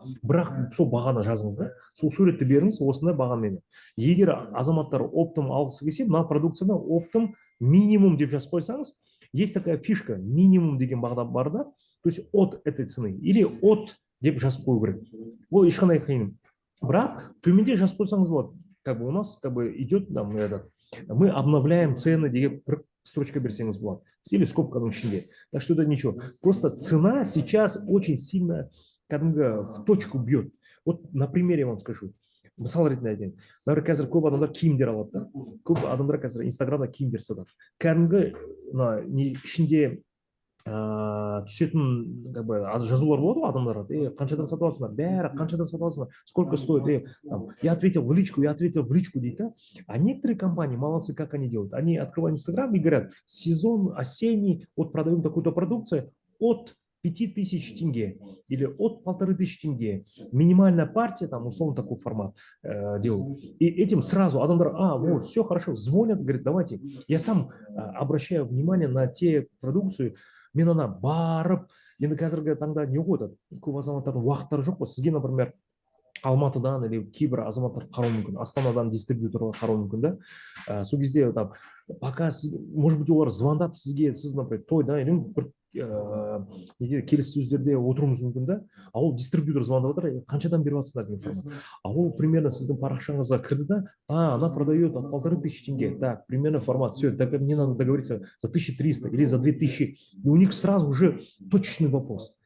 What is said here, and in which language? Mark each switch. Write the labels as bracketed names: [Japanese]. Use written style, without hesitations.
[Kazakh] Бірақ сол бағаны жазыңыз да, сол суретті беріңіз осындай бағамен. Егер азаматтар оптом алғысы келсе, мына продукцияны оптом минимум деп жазып қойсаңыз, [Russian] есть такая фишка, [Kazakh] минимум деген баға бар да, [Russian] то есть от этой цены или от [Kazakh] деп жазып қою керек. Ол ешқандай қиын. Бірақ төменде жазып қойсаңыз болады. [Russian] Как бы у нас как бы идет там этот, мы обновляем цены [Kazakh] деген бір строчка берсеңіз болады. [Russian] Или скобканың ішінде. Так что это ничего. Просто цена сейчас очень сильно кәдімгі в точку бьет. Вот на примере вам скажу. [Kazakh] Мысал ретінде айтайын. Например, қазір көп адамдар киімдер алады да. Көп адамдар қазір инстаграмда киімдер сатады. Кәдімгі не ішінде түсетін как бы жазулар болады ғой адамдарға, қаншадан сатып аласыңдар, бәрі қаншадан сатып аласыңдар, [Russian] сколько стоит, я ответил в личку [Kazakh] дейді да. [Russian] А некоторые компании молодцы, как они делают, они открывают инстаграм и говорят, сезон осенний, вот продаем такую-то продукцию от 5000 тенге или от 1500 тенге. Минимальная партия, там, условно, такой формат делают. И этим сразу адамдар, вот, все хорошо, звонят, говорят, давайте. Я сам обращаю внимание на те продукцию, [Kazakh] мен ана барып, енді қазіргі таңда не қойды, көп азаматтардың уақыттары жоқ қой. Сізге, например, Алматыдан или кейбір азаматтар қарау мүмкін, Астанадан дистрибьюторға қарау мүмкін да. Сол кезде там, пока сіз, может быть, олар звондап сізге, сіз, например, тойда или бір келіссөздерде отыруыңыз мүмкін да. А ол дистрибьютор звондап отыр, қаншадан беріп жатсыңдар деген формат. А ол примерно сіздің парақшаңызға кірді да, [Russian] она продает от 1500 тенге. Так, примерно формат. Все, так мне надо договориться за 1300 или за 2000. И у них сразу уже точечный вопрос.